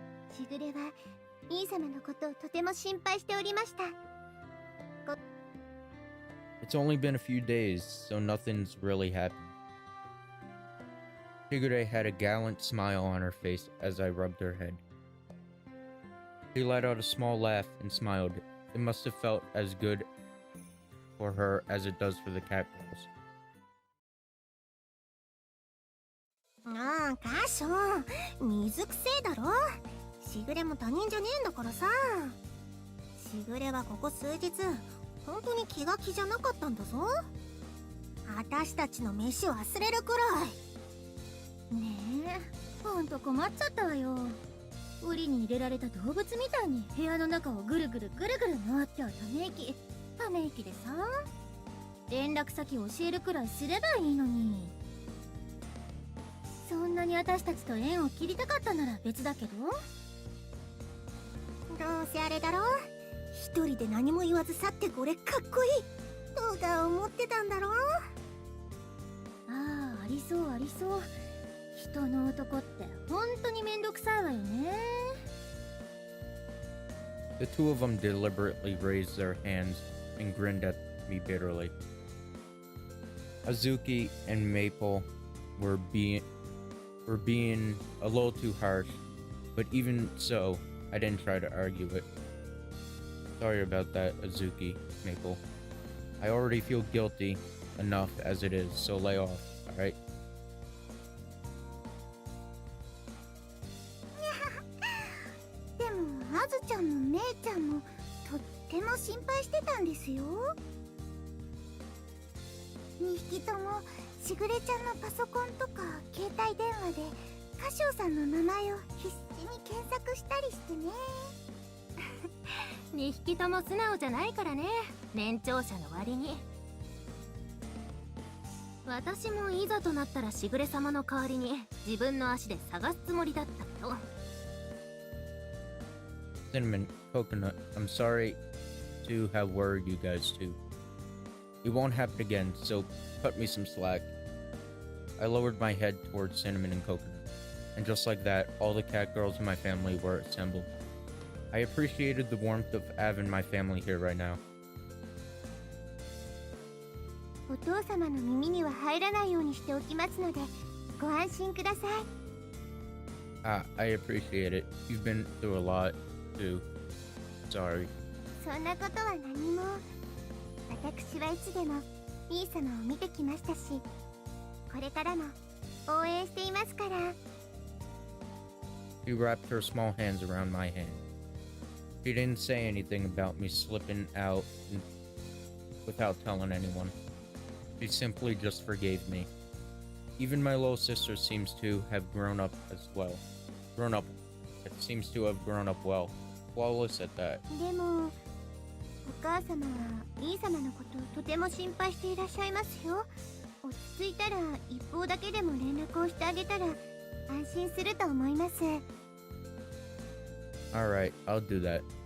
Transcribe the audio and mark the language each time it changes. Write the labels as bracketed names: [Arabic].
[Japanese] しぐれは兄様のことをとても心配しておりました。 [English] It's only been a few days, so nothing's really happened. Shigure had a gallant smile on her face as I rubbed her head. She let out a small laugh and smiled. It must have felt as good for her as it does for the cat girls. [Japanese] ああ、カショ水くせえだろ。しぐれも他人じゃねえんだからさ。しぐれはここ数日本当に気が気じゃなかったんだぞ。私たちの飯を忘れるくらい。ねえ、ほんと困っちゃったわよ。檻に入れられた動物みたいに部屋の中をぐるぐるぐるぐる回ってはため息でさ。連絡先教えるくらいすればいいのに。そんなに私たちと縁を切りたかったなら別だけど。どうせあれだろ、一人で何も言わず去ってこれかっこいいとか思ってたんだろ。ああ、ありそうありそう。人の男って本当にめんどくさいわよね。 [English] The two of them deliberately raised their hands and grinned at me bitterly. Azuki and Maple were being a little too harsh, but even so, I didn't try to argue it. Sorry about that, Azuki, Maple. I already feel guilty enough as it is, so lay off, alright? [Japanese] でもあずちゃんもめいちゃんもとっても心配してたんですよ。 2匹ともしぐれちゃんのパソコンとか携帯電話でカシオさんの名前を必死に検索したりしてね。 2匹とも素直じゃないからね、年長者の割に。私もいざとなったらしぐれ様の代わりに自分の足で探すつもりだったけど。 [English] Cinnamon, Coconut, I'm sorry to have worried you guys too. It won't happen again, so cut me some slack. I lowered my head towards Cinnamon and Coconut, and just like that, all the cat girls in my family were assembled. I appreciated the warmth of having my family here right now. [Japanese] お父様の耳には入らないようにしておきますのでご安心ください。 [English] I appreciate it. You've been through a lot, too. Sorry. [Japanese] そんなことは何も。私はいつでも兄様を見てきましたし、これからも応援していますから。 [English] She wrapped her small hands around my hand. She didn't say anything about me slipping out without telling anyone. She simply just forgave me. Even my little sister seems to have grown up as well. Seems to have grown up well. Flawless at that. [Japanese] でもお母様は兄様のことをとても心配していらっしゃいますよ。落ち着いたら一方だけでも連絡をしてあげたら安心すると思います。 [English] Alright, I'll do that.